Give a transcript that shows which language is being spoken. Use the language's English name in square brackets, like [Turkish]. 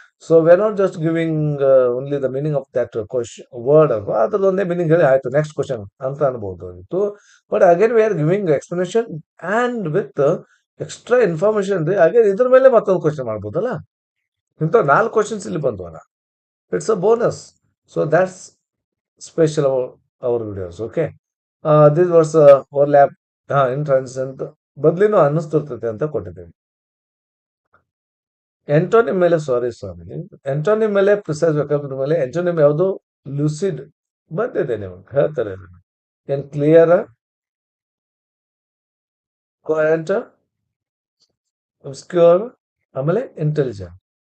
[English] so we are not just giving only the meaning of that question word [Kannada] ಅಲ್ವಾ, ಅದ್ರದ್ದೊಂದೇ meaning ಹೇಳಿ ಆಯ್ತು next question ಅಂತ ಅನ್ಬೋದು ಇತ್ತು. [English] But again we are giving explanation and with extra information ರೀ. [Kannada] Again ಇದ್ರ ಮೇಲೆ ಮತ್ತೊಂದು ಕ್ವಶನ್ ಮಾಡ್ಬೋದಲ್ಲ. ಇಂಥ 4 ಕ್ವಶನ್ಸ್ ಇಲ್ಲಿ ಬಂದ್ವಲ್ಲ. [English] It's a bonus. So that's special about our videos. Okay, this was overlap in transition [Kannada] ಬದ್ಲಿನೂ ಅನ್ನಿಸ್ತಿರ್ತೈತೆ ಅಂತ ಕೊಟ್ಟಿದ್ದೀವಿ. ಎಂಟೋನಿಮ್ ಮೇಲೆ ಸಾರಿ ಸ್ವಾಮಿ, ಎಂಟೋನಿಮ್ ಮೇಲೆ ಪ್ರಿಸೈಸ್ ವೆಕಾಬುಲರಿ ಮೇಲೆ ಎಂಟೋನಿಮ್ ಯಾವುದು? ಲೂಸಿಡ್ ಬಂದಿದೆ, ನಿಮಗೆ ಹೇಳ್ತಾರೆ. ಏನ್ ಕ್ಲಿಯರ್, ಕೋಯಂಟ್, ಅಬ್ಸ್ಕ್ಯೂರ್, ಆಮೇಲೆ ಇಂಟೆಲಿಜೆಂಟ್.